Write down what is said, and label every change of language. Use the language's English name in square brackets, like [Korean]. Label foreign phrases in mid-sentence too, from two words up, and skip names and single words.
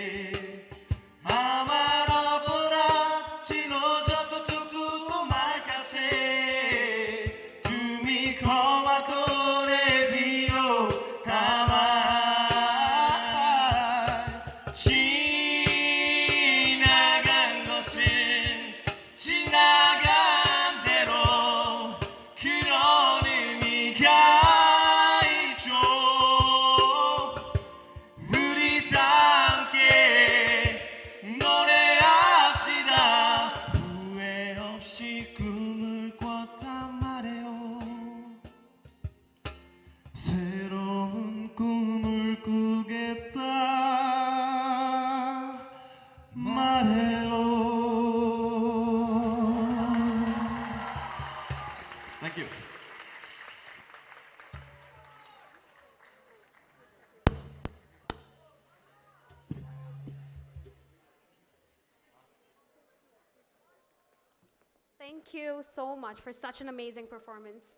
[Bangla] আমার অপরাধ ছিল যতটুকু তোমার কাছে তুমি ক্ষমা করে দিও [Korean] আমার 지나간 것은 지나간 대로 그런 의미가 있죠 우리 다 함께 노래합시다 후회 없이 꿈을 꿨단 말이에요 새로운 꿈을 꾸겠다 말해요 [English] Thank you. Thank you so much for such an amazing performance.